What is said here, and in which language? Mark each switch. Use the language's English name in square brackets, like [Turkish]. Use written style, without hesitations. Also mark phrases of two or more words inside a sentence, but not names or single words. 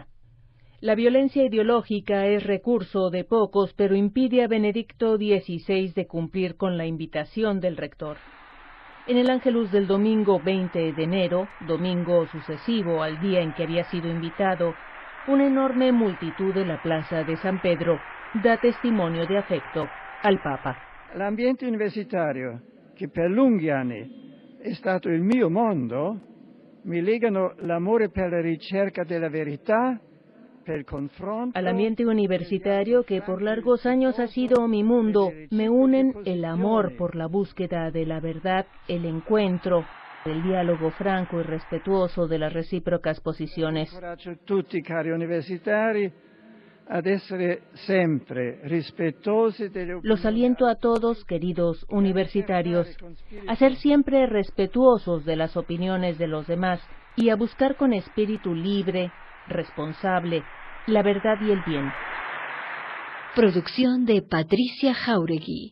[Spanish] La violencia ideológica es recurso de pocos, pero impide a Benedicto XVI de cumplir con la invitación del rector. En el Ángelus del domingo 20 de enero, domingo sucesivo al día en que había sido invitado, una enorme multitud de la plaza de San Pedro da testimonio de afecto al Papa. [Italian] L'ambiente universitario, che per lunghi anni è stato il mio mondo, mi legano l'amore per la ricerca della verità, per il confronto. [Spanish] Al ambiente universitario, que por largos años ha sido mi mundo, me unen el amor por la búsqueda de la verdad, el encuentro, el diálogo franco y respetuoso de las recíprocas posiciones. [Italian] Incoraggio tutti, cari universitari, ad essere sempre rispettosi delle. [Spanish] Los aliento a todos, queridos universitarios, a ser siempre respetuosos de las opiniones de los demás y a buscar con espíritu libre, responsable, la verdad y el bien. Producción de Patricia Jauregui.